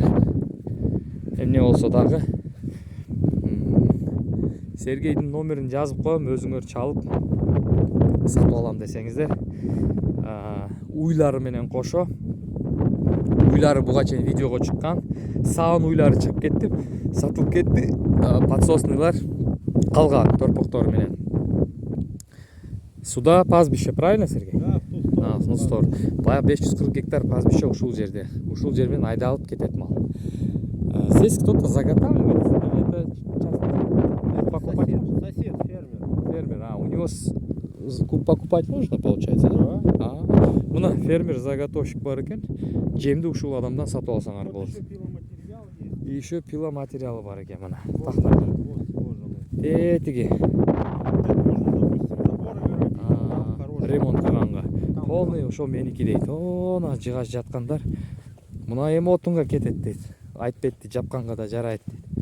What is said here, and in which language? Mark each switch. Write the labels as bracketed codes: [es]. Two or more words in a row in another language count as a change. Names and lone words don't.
[ky] Эмне болсо дагы Сергейдин номерин жазып коем, өзүңөр чалып сатып алам десеңиздер. Уйлары менен кошо. Уйлары буга чейин видеого чыккан. Саан уйлары чыгып кетти, сатылып кетти. Подсосныйлар калган торпоктору менен. [ru] Сюда пастбище, правильно, Сергей? Да, в ту сторону. [ky] Баягы 540 гектар пастбище ушул жерде. Ушул жер менен айдалып кетет мал. [ru] Здесь кто-то заготавливает? Это часто покупать? Сосед, фермер. Фермер, у него покупать можно, получается, да? [ky] Мына фермер заготовщик бар экен. Жемди ушул адамдан сатып алсаңар болот. [ru] Еще пиломатериал есть. [ky] И еще пила материалы бар экен мына. Тиги. Ремонт кылганга. Полный ошо меники дейт. Оона жыгач жаткандар. Мына эми отунга кетет дейт. Айтып кетти, жапканга да жарайт дейт.